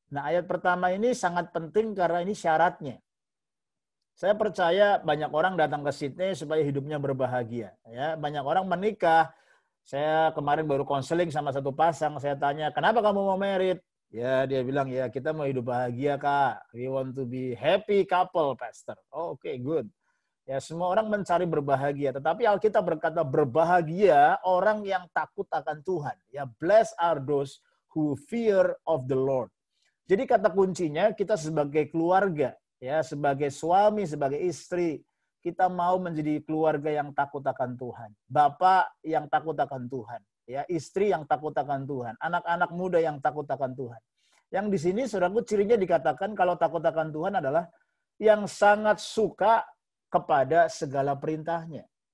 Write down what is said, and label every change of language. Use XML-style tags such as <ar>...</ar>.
<id>Nah, ayat pertama ini sangat penting karena ini syaratnya. Saya percaya banyak orang datang ke Sydney supaya hidupnya berbahagia. Ya, banyak orang menikah. Saya kemarin baru konseling sama satu pasang. Saya tanya, kenapa kamu mau married? Ya, dia bilang, ya kita mau hidup bahagia, Kak.</id> <en>We want to be happy couple, Pastor. Oh, oke, good.</en> <id>Ya, semua orang mencari berbahagia. Tetapi Alkitab berkata, berbahagia orang yang takut akan Tuhan.</id> <en>Ya, blessed are those who fear of the Lord.</en> <id>Jadi kata kuncinya kita sebagai keluarga, ya, sebagai suami, sebagai istri, kita mau menjadi keluarga yang takut akan Tuhan. Bapak yang takut akan Tuhan, ya, istri yang takut akan Tuhan, anak-anak muda yang takut akan Tuhan. Yang di sini saudaraku cirinya dikatakan kalau takut akan Tuhan adalah yang sangat suka kepada segala perintahnya.</id>